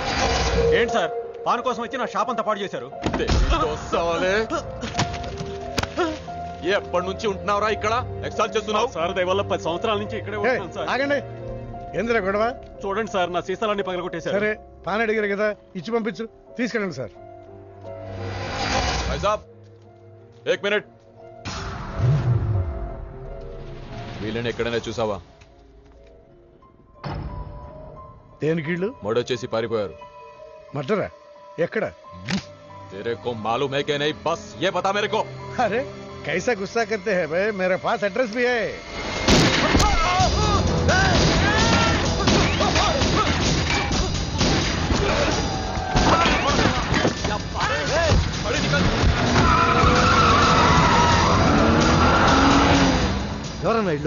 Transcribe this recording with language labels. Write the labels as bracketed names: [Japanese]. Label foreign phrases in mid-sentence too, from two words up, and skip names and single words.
[Telugu] ఏంటి సార్, పాన్ కోసం వచ్చి నా షాప్ అంతా పాడు చేశారు. ఎప్పటి నుంచి ఉంటున్నావురా ఇక్కడ? ఎక్సాల్ చేస్తున్నావు సార్. దయవల్ల 10 సంవత్సరాల నుంచి ఇక్కడే ఉంటున్నాను సార్. ఆగండి. ఏందిరా గొడవ? చూడండి సార్, నా సీసాలన్నీ పగలగొట్టేశారు. సరే పాన్ అడిగారు కదా, ఇచ్చి పంపించు. తీసుకెళ్ళండి సార్. [Hindi] भाई साहब 1 मिनट. [Telugu] వీళ్ళని ఎక్కడైనా చూసావా? దేనికిళ్ళు? మర్డర్ పారిపోయారు. మర్డరా? ఎక్కడ? [Hindi] तेरे को मालूम है कि नहीं? बस ये बता मेरे को. अरे कैसा गुस्सा करते हैं भाई, मेरे पास एड्रेस भी है. [Telugu] ఎవరన్నా ఇల్లు?